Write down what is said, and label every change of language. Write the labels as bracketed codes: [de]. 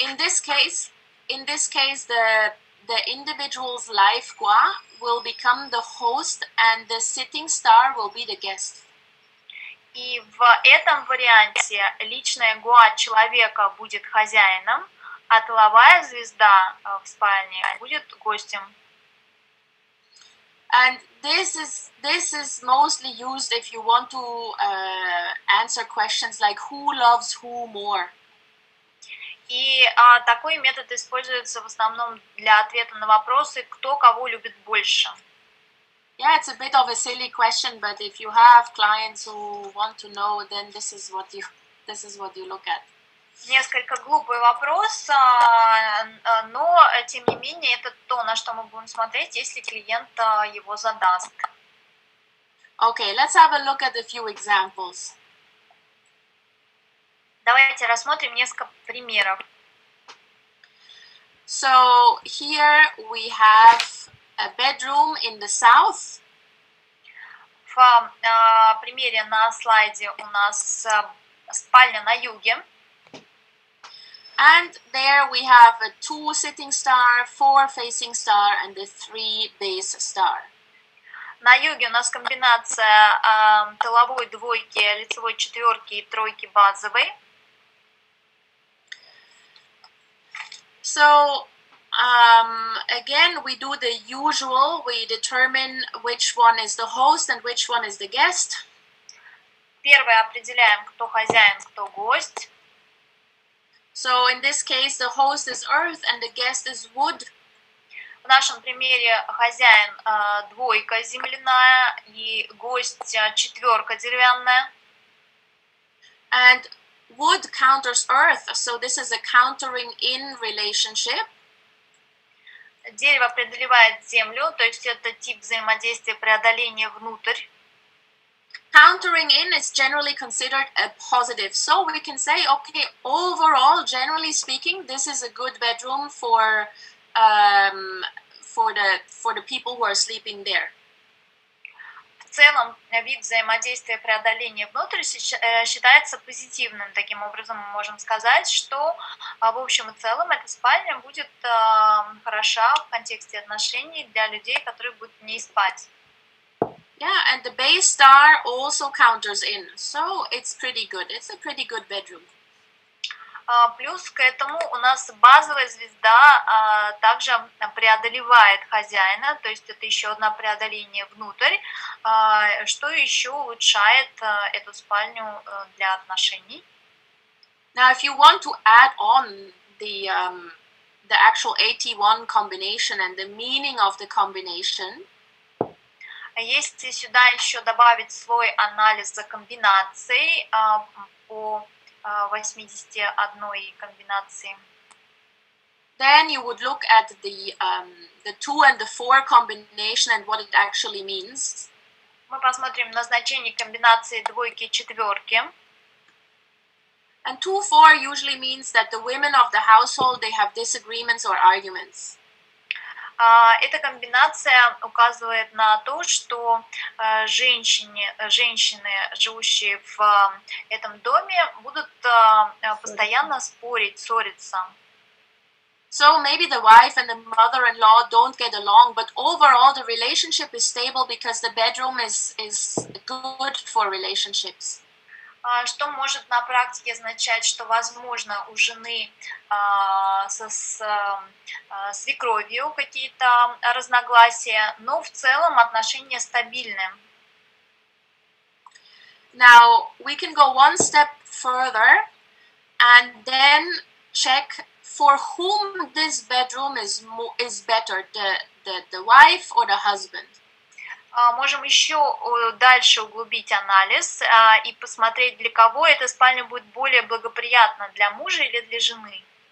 [en] In this case, the individual's life gua will become the host, and the sitting star will be the guest. [ru] И в этом варианте личная гуа человека будет хозяином, а тыловая звезда в спальне будет гостем. [en] And this is mostly used if you want to answer questions like who loves who more. [ru] И такой метод используется в основном для ответа на вопросы, кто кого любит больше. [en] Yeah, it's a bit of a silly question, but if you have clients who want to know, then this is what you look at. [ru] Несколько глупый вопрос, но тем не менее это то, на что мы будем смотреть, если клиент его задаст. [en] Okay, let's have a look at a few examples. [ru] Давайте рассмотрим несколько примеров. [en] So here we have a bedroom in the south. [ru] В примере на слайде у нас спальня на юге. [en] And there we have a 2 sitting star, 4 facing star, and a 3 base star. [ru] На юге у нас комбинация тыловой двойки, лицевой четверки и тройки базовой. [en] So again, we do the usual. We determine which one is the host and which one is the guest. [ru] Первое определяем, кто хозяин, кто гость. [en] So in this case, the host is earth and the guest is wood. [ru] В нашем примере хозяин двойка земляная и гость четверка деревянная. [en] And wood counters earth, so this is a countering in relationship. [ru] Дерево преодолевает землю, то есть это тип взаимодействия преодоления внутрь. [en] Countering in is generally considered a positive, so we can say, okay, overall, generally speaking, this is a good bedroom for the people who are sleeping there. [ru] В целом, вид взаимодействия преодоления внутрь считается позитивным. Таким образом, мы можем сказать, что в общем и целом эта спальня будет хороша в контексте отношений для людей, которые будут в ней спать. [en] Yeah, and the base star also counters in, so it's pretty good. It's a pretty good bedroom. [ru] Плюс к этому у нас базовая звезда также преодолевает хозяина, то есть это еще одно преодоление внутрь, что еще улучшает эту спальню для отношений. [en] Now, if you want to add on the actual AT1 combination and the meaning of the combination, [ru] если сюда еще добавить слой анализа комбинаций по 81 комбинации, [en] then you would look at the 2 and the 4 combination and what it actually means. [ru] Мы посмотрим на значение комбинации двойки и четверки. [en] And 2-4 usually means that the women of the household, they have disagreements or arguments. [ru] Эта комбинация указывает на то, что женщины, живущие в этом доме, будут постоянно спорить, ссориться. [en] So maybe the wife and the mother-in-law don't get along, but overall the relationship is stable because the bedroom is good for relationships. [ru] Что может на практике означать, что, возможно, у жены со свекровью какие-то разногласия, но в целом отношения стабильны. [en] Now, we can go one step further and then check for whom this bedroom is better, the wife or the husband. [ru] Можем еще дальше углубить анализ и посмотреть, для кого эта спальня будет более благоприятна, для мужа или для жены.